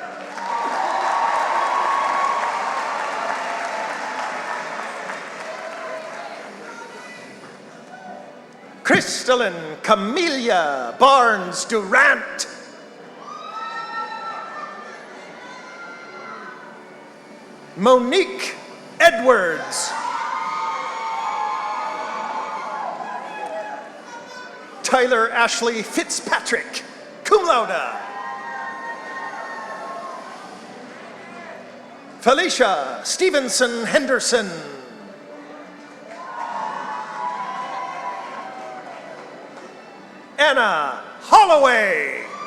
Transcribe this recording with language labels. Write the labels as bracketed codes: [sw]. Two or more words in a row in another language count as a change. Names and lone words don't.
[en] Crystalline Camellia Barnes Durant. Monique Edwards. Tyler Ashley Fitzpatrick, [la] cum laude. [en] Felicia Stevenson Henderson. Anna Holloway.